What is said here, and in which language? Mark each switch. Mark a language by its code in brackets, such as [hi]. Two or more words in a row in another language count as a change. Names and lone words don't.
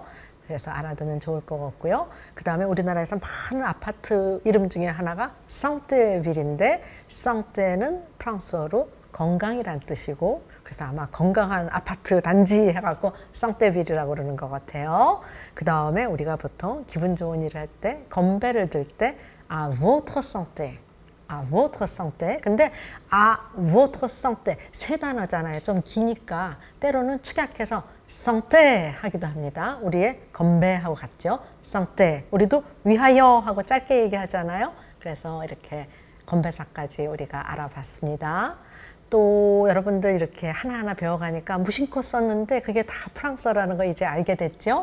[ko] 그래서 알아두면 좋을 것 같고요. 그 다음에 우리나라에서 많은 아파트 이름 중에 하나가 상테빌인데 상테는 프랑스어로 건강이란 뜻이고 그래서 아마 건강한 아파트 단지 해갖고 상테빌이라고 그러는 것 같아요. 그 다음에 우리가 보통 기분 좋은 일을 할 때 건배를 들 때 [fr] à votre santé à votre santé. [ko] 근데 [fr] à votre santé [ko] 세 단어잖아요. 좀 기니까 때로는 축약해서 santé 하기도 합니다. 우리의 건배하고 같죠. santé. 우리도 위하여 하고 짧게 얘기하잖아요. 그래서 이렇게 건배사까지 우리가 알아봤습니다. 또 여러분들 이렇게 하나하나 배워가니까 무심코 썼는데 그게 다 프랑스어라는 거 이제 알게 됐죠.